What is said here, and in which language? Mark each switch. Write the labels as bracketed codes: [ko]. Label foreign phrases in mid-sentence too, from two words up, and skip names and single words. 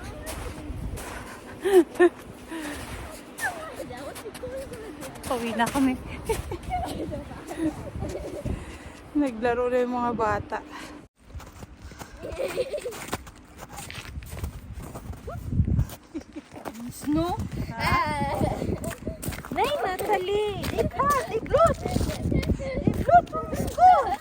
[tl] Uwi na kami. Naglaro na yung mga bata. no? [sv] Nej, Natalie! Det är kallt, det är blått! Det är blått på min sko!